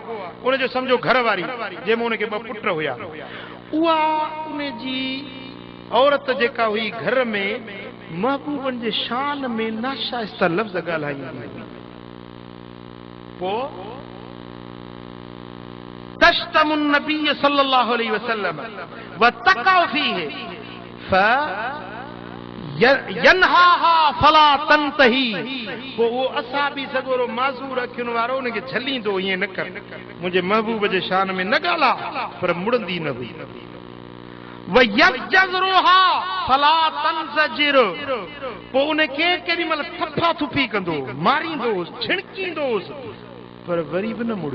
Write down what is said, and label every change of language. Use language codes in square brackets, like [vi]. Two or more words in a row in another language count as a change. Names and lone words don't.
[sd] उनजो सम्झो घर वारी, जंहिंमें उनखे ॿ पुट हुया। उहा उन जी औरत जेका हुई घर में महबूबन जे शान में नाशाइस्ता लफ़्ज़ ॻाल्हाईंदी हुई। [ar] पोइ تشتم النبي صلى الله عليه وسلم وتقع فيه ينهاها فلا تنتهي. [sd] पोइ उहो असाबी सगोरो माज़ूर अखियुनि वारो उनखे झलींदो, ईअं न कर, मुंहिंजे महबूब जे शान में न ॻाल्हा, पर मुड़ंदी न हुई। [ar] ويزجرها فلا تنزجر. [sd] पोइ उनखे केॾी महिल थफा थुफी कंदो, मारींदोसि, छिणकींदोसि, पर वरी बि न मुड़े।